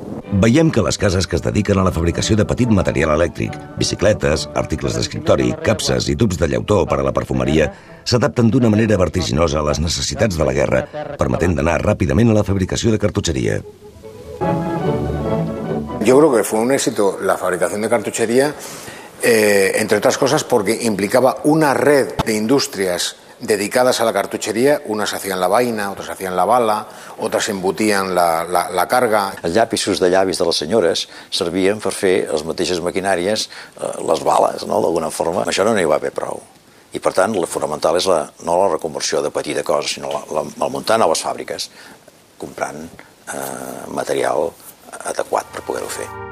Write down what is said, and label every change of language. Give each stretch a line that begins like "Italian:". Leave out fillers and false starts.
Catalan: Veiem que les cases que es dediquen a la fabricació de petit material elèctric, bicicletes, articles d'escriptori, capses i tubs de llautó per a la perfumeria, s'adapten d'una manera vertiginosa a les necessitats de la guerra, permetent d'anar ràpidament a la fabricació de cartutxeria.
Spanish: Yo creo que fue un éxito la fabricación de cartuchería, entre otras cosas porque implicaba una red de industrias dedicadas a la cartuchería. Unas hacían la vaina, otras hacían la bala, otras embutían la carga.
Catalan: Els llapisos de llavis de les senyores servien per fer les mateixes maquinàries, les bales, no?, d'alguna forma. Això no n'hi va haver prou. I, per tant, el fonamental és no la reconversió de petita cosa, sinó el muntar noves fàbriques, comprant material adequat per poder-ho fer.